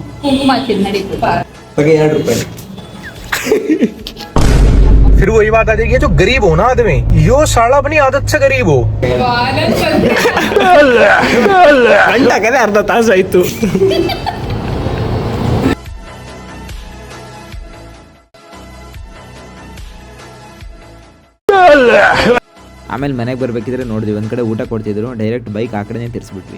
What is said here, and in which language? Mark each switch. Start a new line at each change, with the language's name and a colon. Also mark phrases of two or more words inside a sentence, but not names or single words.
Hindi: ओके 2 रुपए। फिर वही बात आ जाएगी, जो गरीब हो ना आदमी, यो साला अपनी आदत से गरीब हो।
Kannada: ಗಂಟ ಕದೆ ಅರ್ಧ ತಾಸಾಯ್ತು. ಆಮೇಲೆ ಮನೆಗೆ ಬರಬೇಕಿದ್ರೆ ನೋಡಿದ್ವಿ, ಒಂದು ಕಡೆ ಊಟ ಕೊಡ್ತಿದ್ರು,
English: direct bike
Kannada: ಆ ಕಡೆನೇ ತಿರ್ಸ್ಬಿಟ್ವಿ.